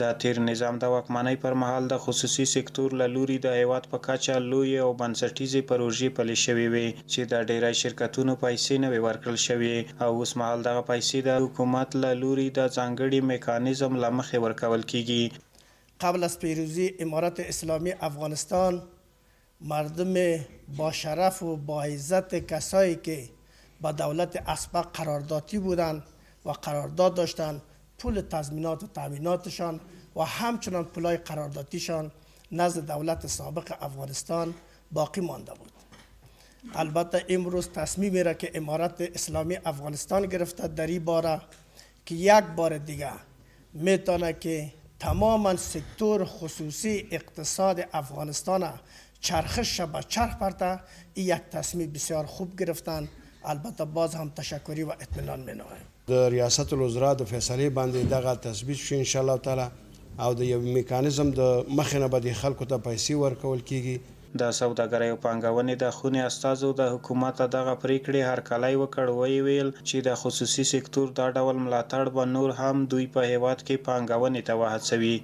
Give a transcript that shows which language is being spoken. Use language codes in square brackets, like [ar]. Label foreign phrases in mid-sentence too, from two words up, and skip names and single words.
[ps] د تیر نظام د واکمنۍ پر مهال د خصوصي سکتور له لوري د هیواد په کچه لویې او بنسټیزې پروژې پلي شوې وې چې د ډیری شرکتونو پیسې نه وې ورکړل شوې او اوس مهال دغه پیسې د حکومت له لوري د ځانګړي میکانیزم له مخې ورکول کیږي. [fa] قبل از پیروزی امارت اسلامی افغانستان مردم با شرف و با عزت کسایی که با دولت اسبق قراردادی بودند و قرارداد داشتند پول تضمینات و تامیناتشان و همچنان پولای قراردادیشان نزد دولت سابق افغانستان باقی مانده بود. البته امروز تصمیمی را که امارت اسلامی افغانستان گرفته در این باره که یک بار دیگه میتونه که تماما سکتور خصوصی اقتصاد افغانستان چرخش به چرخ برده، این یک تصمیم بسیار خوب گرفتن. البته باز هم تشکری و اطمینان مینویم. [ps] د ریاست الوزرا د فیصلې باندې دغه تثبیت شو [ar] ان شاء الله تعالی [ps] او د یو میکانیزم د مخې نه به د خلکو ته پیسې ورکول کیږي. د سوداګرۍ او پانګونې د خونې استازو د حکومت دغه پریکړې هرکلی وکړ. ویل چې د خصوصي سکتور دا ډول ملاتړ به نور هم دوی په هیواد کې پانګونې ته وهڅوي.